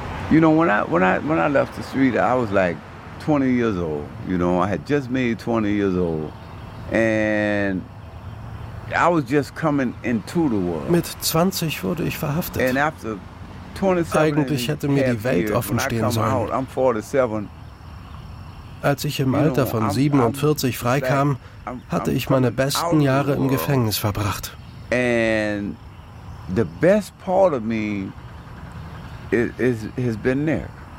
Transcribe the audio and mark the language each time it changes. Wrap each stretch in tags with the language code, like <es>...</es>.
<en>You know, when I left the street, I was like 20 years old. You know, I had just made 20 years old. And I was just coming into the world.</en> <de>Mit 20 wurde ich verhaftet.</de> <en>And after 27,</en> <de>eigentlich hätte mir die Welt offen stehen sollen.</de> <en>Out, I'm 47.</en> <de>Als ich im Alter von 47 freikam, hatte ich meine besten Jahre im Gefängnis verbracht.</de> <en>And the best part of me has been there.</en>